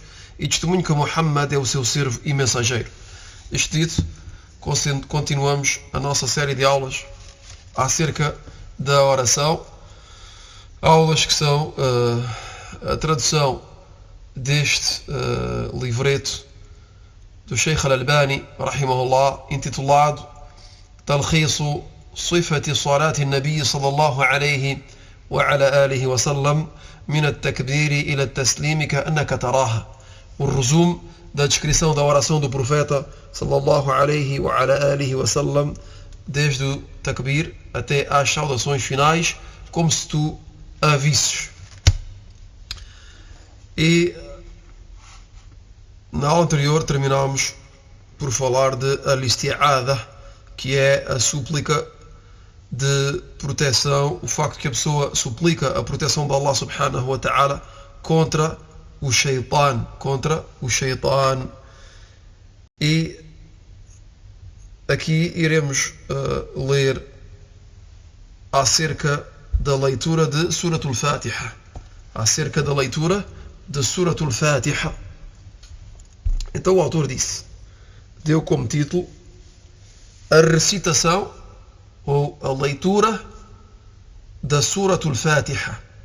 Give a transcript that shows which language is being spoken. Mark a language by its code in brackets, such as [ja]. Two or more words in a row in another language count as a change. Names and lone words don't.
[pt] E testemunho que Muhammad é o seu servo e mensageiro. Isto dito, continuamos a nossa série de aulas acerca da oração. Aulas que são a tradução deste livreto do Sheikh Al-Albani, rahimahullah, intitulado Talkhisu Sifati Salati Nabi sallallahu alayhi wa ala alihi wa sallam min at-takbiri ila at-taslimi ka'annaka taraha. O resumo da descrição da oração do profeta [ar] صلى الله عليه وعلى آله وسلم, [pt] desde o takbir até às saudações finais, como se tu a visses. E na aula anterior terminámos por falar de al-isti'adha, que é a súplica de proteção, o facto que a pessoa suplica a proteção de Allah [ar] سبحانه وتعالى [pt] contra o shaitan, E aqui iremos ler acerca da leitura de Suratul Fatiha. Então o autor deu como título a recitação ou a leitura da Suratul Fatiha.